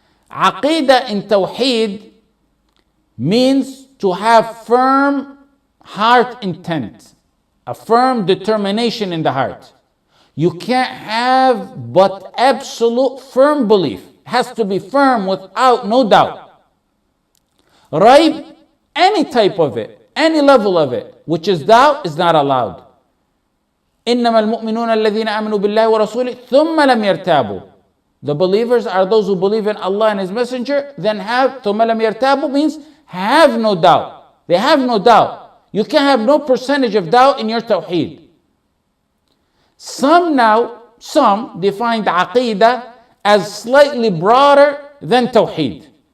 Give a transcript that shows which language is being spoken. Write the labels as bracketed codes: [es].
[en] Aqidah in Tawheed means to have firm heart intent, a firm determination in the heart. You can't have but absolute firm belief. It has to be firm without no doubt. Raib, any type of it, any level of it, which is doubt, is not allowed. [ar] إنما المؤمنون الذين آمنوا بالله ورسوله ثم لم يرتابوا. [en] The believers are those who believe in Allah and His Messenger, then have [ar] ثم لم يرتابوا [en] means have no doubt. They have no doubt. You can't have no percentage of doubt in your Tawheed. Some define the Aqidah as slightly broader than Tawheed.